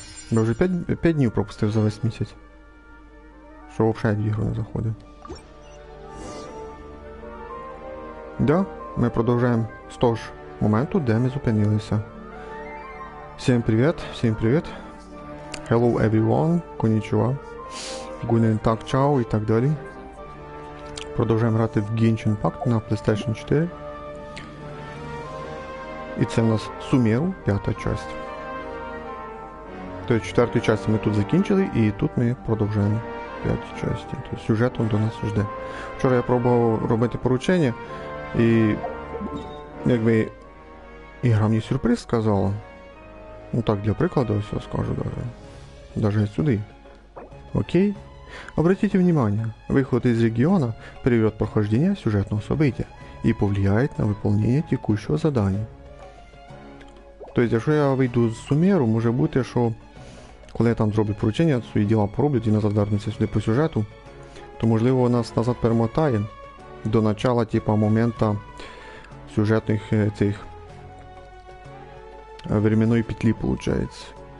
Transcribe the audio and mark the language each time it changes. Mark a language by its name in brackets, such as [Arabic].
[Ukrainian] Я вже 5 днів пропустив за весь місяць. Що взагалі в ігру не заходив. Да, ми продовжуємо з того ж моменту, де ми зупинилися. Всім привіт, всім привіт. [English] Hello everyone, [Japanese] конічува. [German] Гунен так, [Ukrainian] чао і так далі. Продовжуємо грати в Genshin Impact на PlayStation 4. І це в нас Сумеру, 5-та часть. Тобто 4-ту часть ми тут закінчили, і тут ми продовжуємо 5-ті часті. Тобто сюжет до нас жде. Вчора я пробував робити поручення, і якби ігра мені сюрприз сказала. Ну так, для прикладу, все скажу [Russian] даже сюда. [Ukrainian] Окей. [Russian] Обратите внимание, выход из региона приведет прохождение сюжетного события и повлияет на выполнение текущего задания. [Ukrainian] Тобто, якщо я вийду з Сумеру, може бути, що коли я там зроблю поручення, свої діла пороблять і назад вернуться сюди по сюжету, то можливо нас назад перемотає до [Russian] начала, [Ukrainian] типа, момента сюжетних цих временної петлі, виходить.